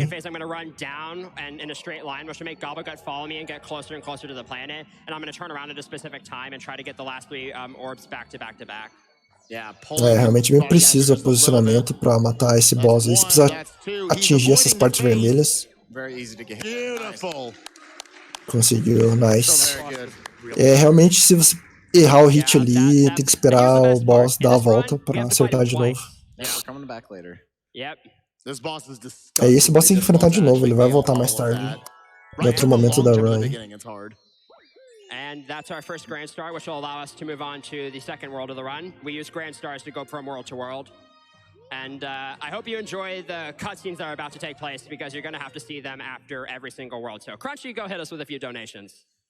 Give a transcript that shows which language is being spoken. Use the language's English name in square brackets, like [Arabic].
[English] second phase, I'm going to run down and in a straight line, which will make Gobblegut follow me and get closer and closer to the planet. And I'm going to turn around at a specific time and try to get the last 3 orbs back to back to back. [Portuguese] É realmente bem preciso o posicionamento pra matar esse boss aí. Você precisa atingir essas partes vermelhas. [English] very easy to get. Beautiful. [Portuguese] Conseguiu, [English] nice. [Portuguese] É, realmente, se você errar o hit ali, tem que esperar o boss dar a volta pra acertar de novo. [English] Yeah, we're coming back later. Yep. This boss is [Portuguese] É, esse boss tem que enfrentar de novo, ele vai voltar mais tarde. Em outro momento da run. [English] And that's our first Grand Star, which will allow us to move on to the second world of the run. We use Grand Stars to go from world to world. And I hope you enjoy the cutscenes that are about to take place, because you're going to have to see them after every single world. So Crunchy, go hit us with a few donations.